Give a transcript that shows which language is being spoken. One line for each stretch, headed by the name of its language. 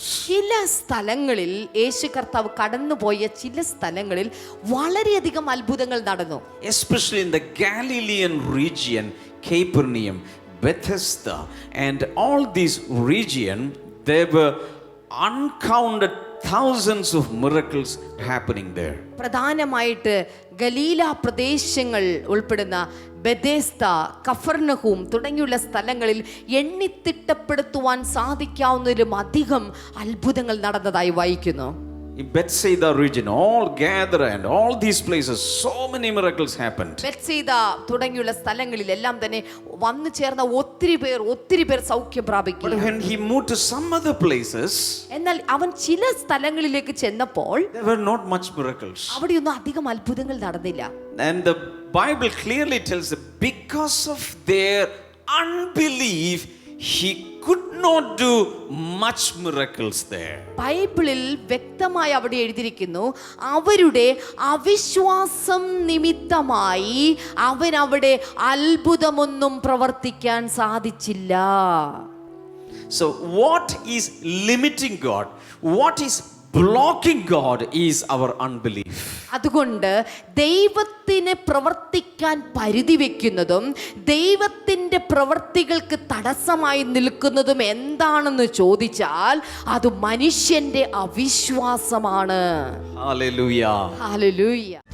Malayalam: ചില സ്ഥലങ്ങളിൽ യേശു കർത്താവ് കടന്നുപോയ ചില സ്ഥലങ്ങളിൽ വളരെയധികം അത്ഭുതങ്ങൾ നടന്നു.
English: Especially in the Galilean region, Capernaum, Bethesda, and all these region, there were uncounted thousands of miracles happening there.
Malayalam: പ്രധാനമായിട്ട് ഗലീല പ്രദേശങ്ങൾ ഉൾപ്പെടുന്ന ബെഥെസ്ദ, കഫർനഹൂം തുടങ്ങിയുള്ള സ്ഥലങ്ങളിൽ എണ്ണിത്തിട്ടപ്പെടുത്തുവാൻ സാധിക്കാവുന്നതിലും അധികം അത്ഭുതങ്ങൾ നടന്നതായി വായിക്കുന്നു.
English: in Bethsaida region, all gather and all these places, so many miracles happened.
Malayalam: ബെത്സീദ തുടങ്ങിയുള്ള സ്ഥലങ്ങളിലെല്ലാം തന്നെ വന്നു ചേർന്ന ഒത്തിരി പേർ സൗഖ്യം
English: But
Malayalam: പ്രാപിക്കുക.
English: when he moved to some other places,
Malayalam: എന്നാൽ അവൻ ചില സ്ഥലങ്ങളിലേക്ക് ചെന്നപ്പോൾ
English: there were not much miracles.
Malayalam: അവിടെയൊന്നും അധികം അത്ഭുതങ്ങൾ നടന്നില്ല.
English: And the Bible clearly tells that because of their unbelief, he could not do much miracles there.
Malayalam: ബൈബിളിൽ വ്യക്തമായി അവിടെ എഴുതിയിരിക്കുന്നു, അവരുടെ അവിശ്വാസം നിമിത്തമായി അവൻ അവിടെ അത്ഭുതമൊന്നും പ്രവർത്തിക്കാൻ സാധിച്ചില്ല.
English: So what is limiting God? What is blocking God is our unbelief.
Malayalam: അതുകൊണ്ട് ദൈവത്തിന് പ്രവർത്തിക്കാൻ പരിധി വെക്കുന്നതും ദൈവത്തിൻ്റെ പ്രവർത്തികൾക്ക് തടസ്സമായി നിൽക്കുന്നതും എന്താണെന്ന് ചോദിച്ചാൽ അത് മനുഷ്യന്റെ അവിശ്വാസമാണ്.
English: Hallelujah.
Malayalam: ഹല്ലേലൂയ.